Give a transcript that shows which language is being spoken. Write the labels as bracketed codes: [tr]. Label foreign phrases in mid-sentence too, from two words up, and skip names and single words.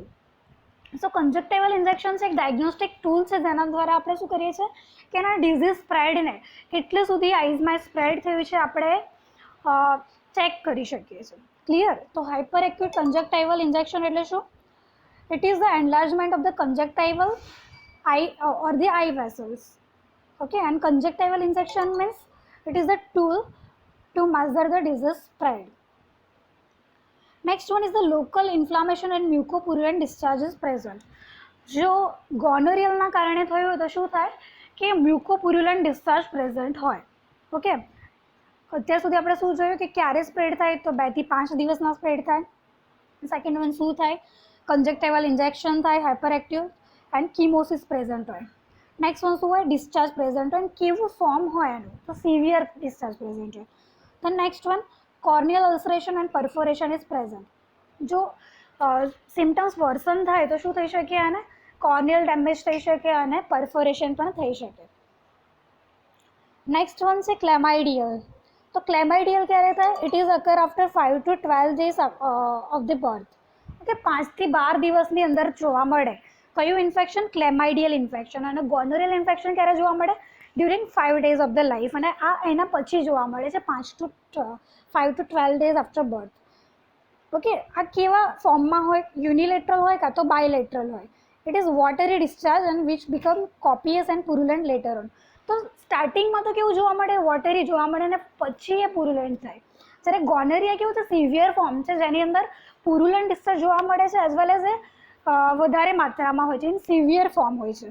[en] so conjunctival injection [gu] છે એક [en] diagnostic tool [gu] છે, જેના દ્વારા આપણે શું કરીએ છીએ કે એના ડિઝીઝ સ્પ્રેડને કેટલે સુધી આઈઝમાં સ્પ્રેડ થયું છે આપણે ચેક કરી શકીએ છીએ. ક્લિયર? તો [en] hyper acute conjunctival injection [gu] એટલે શું? [en] it is the enlargement of the conjunctival eye or the eye vessels. Okay, and conjunctival injection means it is the tool to measure the disease spread. Next one is the local inflammation and mucopurulent discharges present. [gu] જો ગોનોરિયલના કારણે થયું હોય તો શું થાય કે [en] mucopurulent discharge present [gu] હોય. ઓકે, અત્યાર સુધી આપણે શું જોયું કે ક્યારે સ્પ્રેડ થાય, તો 2 થી 5 દિવસમાં સ્પ્રેડ થાય. [en] second one [gu] શું થાય, [en] conjunctival injection [gu] થાય, [en] hyper active and chemosis present [gu] હોય. [en] next one [gu] શું હોય, [en] discharge present [gu] હોય, અને કેવું ફોર્મ હોય એનું, તો [en] severe discharge present [gu] હોય. [en] તો next one corneal ulceration and perforation is present. [gu] જો [en] symptoms worsen [gu] થાય તો શું થઈ શકે, એને [en] corneal damage [gu] થઈ શકે અને પરફોરેશન પણ થઈ શકે. [en] next one [gu] છે ક્લેમાઇડિયલ. તો ક્લેમાઇડિયલ ક્યારે થાય, [en] it is occur after 5 to 12 days of the birth. [gu] ઓકે, 5 થી 12 દિવસની અંદર જોવા મળે. કયું ઇન્ફેક્શન? [en] chlamydial infection. [gu] અને [en] gonorrheal infection [gu] ક્યારે જોવા મળે? [en] during 5 days of the life, [gu] અને આ એના પછી જોવા મળે છે [en] 5 to 12 days after birth. [gu] ઓકે, આ કેવા ફોર્મમાં હોય, યુનિલેટરલ હોય કાં તો બાયલેટરલ હોય. [en] it is watery discharge and which become copious and purulent later on. [gu] તો સ્ટાર્ટિંગમાં તો કેવું જોવા મળે, વોટરી જોવા મળે, અને પછી એ પુરુલન્ટ થાય. જ્યારે ગોનોરિયા કેવું છે, [en] severe form [gu] છે જેની અંદર [en] purulent discharge [gu] જોવા મળે છે, [en] as well as [gu] એ વધારે માત્રામાં હોય છે, [en] in severe form [gu] હોય છે.